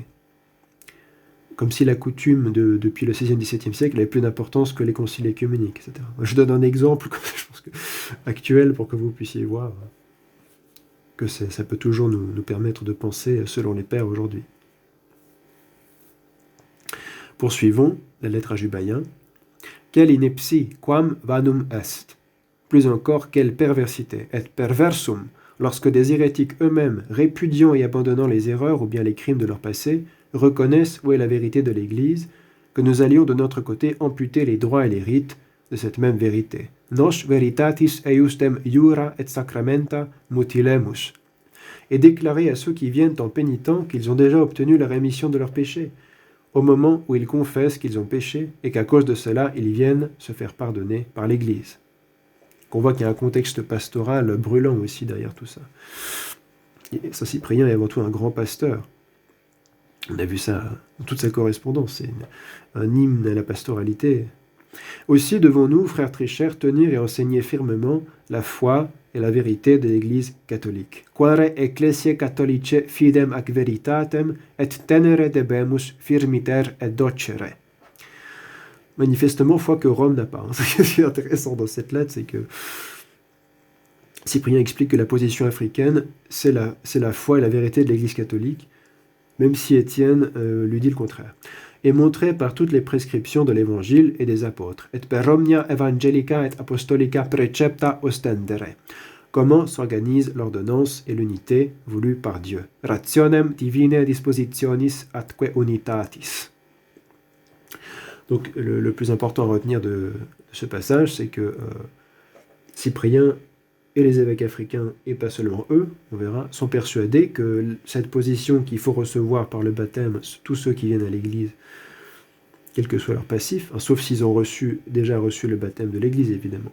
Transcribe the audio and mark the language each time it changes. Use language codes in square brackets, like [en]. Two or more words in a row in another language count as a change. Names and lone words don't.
[fr] Comme si la coutume depuis le XVIe, XVIIe siècle avait plus d'importance que les conciles œcuméniques, etc. Je donne un exemple je pense actuel pour que vous puissiez voir que ça peut toujours nous permettre de penser selon les pères aujourd'hui. Poursuivons la lettre à Jubaïen. Quel ineptie [la] quam vanum est. [fr] Plus encore, quelle perversité, [la] et perversum, [fr] lorsque des hérétiques eux-mêmes, répudiant et abandonnant les erreurs ou bien les crimes de leur passé, reconnaissent où est la vérité de l'Église, que nous allions de notre côté amputer les droits et les rites de cette même vérité. [la] Nos veritatis eiustem iura et sacramenta mutilemus. [fr] Et déclarer à ceux qui viennent en pénitent qu'ils ont déjà obtenu la rémission de leurs péchés, au moment où ils confessent qu'ils ont péché et qu'à cause de cela, ils viennent se faire pardonner par l'Église. On voit qu'il y a un contexte pastoral brûlant aussi derrière tout ça. Et Saint Cyprien est avant tout un grand pasteur. On a vu ça dans toute sa correspondance, c'est un hymne à la pastoralité. Aussi devons-nous, frères très chers, tenir et enseigner fermement la foi et la vérité de l'Église catholique. [la] Quare ecclesiae catholicae fidem ac veritatem et tenere debemus firmiter et docere. [fr] Manifestement, foi que Rome n'a pas. Ce qui est intéressant dans cette lettre, c'est que Cyprien explique que la position africaine, c'est la foi et la vérité de l'Église catholique, même si Étienne lui dit le contraire, est montré par toutes les prescriptions de l'Évangile et des apôtres, [la] et per omnia evangelica et apostolica precepta ostendere. [fr] comment s'organise l'ordonnance et l'unité voulue par Dieu. [la] Rationem divinae dispositionis atque unitatis. [fr] Donc le plus important à retenir de ce passage, c'est que Cyprien et les évêques africains, et pas seulement eux, on verra, sont persuadés que cette position qu'il faut recevoir par le baptême, tous ceux qui viennent à l'Église, quel que soit leur passif, sauf s'ils ont déjà reçu le baptême de l'Église, évidemment.